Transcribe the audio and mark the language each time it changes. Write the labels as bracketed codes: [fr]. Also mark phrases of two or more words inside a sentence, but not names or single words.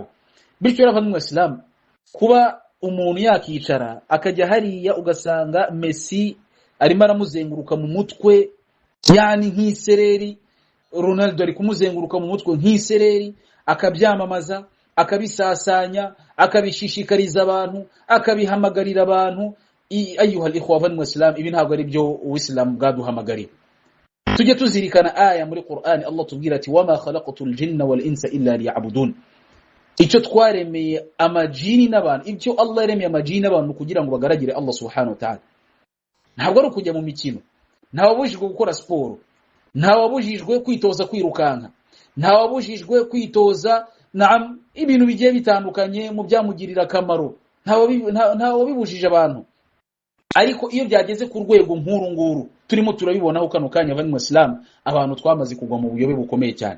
[rw] Bityo n'abavandimwe Islam, kuba umuntu yakicara akajya hariya ugasanga Messi arimo aramuzenguruka mu mutwe, yani nk'isereri, Ronaldo ari kumuzenguruka mu mutwe nk'isereri, akabyamamaza, akabisasanya, akabishishikariza abantu, akabihamagarira abantu. [ar] أيها الإخوة و إسلام, [rw] ibi ntabwo ari byo Uislamu bwaduhamagariye. Tujye tuzirikana aya muri Qur'an Allah tubwira ati [ar] وما خلقت الجن والإنس إلا ليعبدون, [rw] icyo twaremeye amajini n'abantu, icyo Allah yaremeye amajini n'abantu kugira ngo bagaragire [ar] الله سبحانه وتعالى. [rw] Ntabwo ari kujya mu mikino, ntawabujijwe gukora siporo, ntawabujijwe kwitoza kwirukanka, ntawabujijwe kwitoza ibintu bigiye bitandukanye mu byamugirira akamaro, ntawabibujije abantu. Ariko iyo byageze ku rwego nkuru nguru turimo turabibonaho kano kanya [ar] بني مسلم, [rw] abantu twamaze kugwa mu buyobe bukomeye cyane.